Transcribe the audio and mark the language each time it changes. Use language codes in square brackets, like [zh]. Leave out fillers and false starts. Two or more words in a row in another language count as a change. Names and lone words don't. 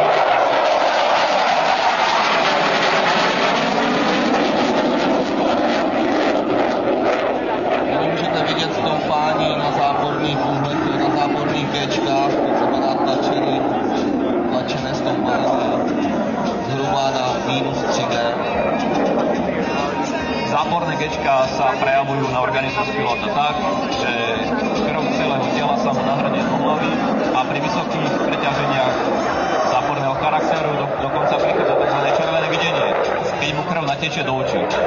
[cs] Můžete vidět stoupání na záporných úhlech, na záporných Gčkách, to znamená tlačené stoupání zhruba na -3G. [sk] Záporné Gčka sa prejavujú na organizmus pilota tak, že krv celého tela sa mu nahrnie do hlavy a pri vysokých preťaženiach záporného charakteru dokonca prichádza tzv. Červené videnie, keď mu krv natečie do očí.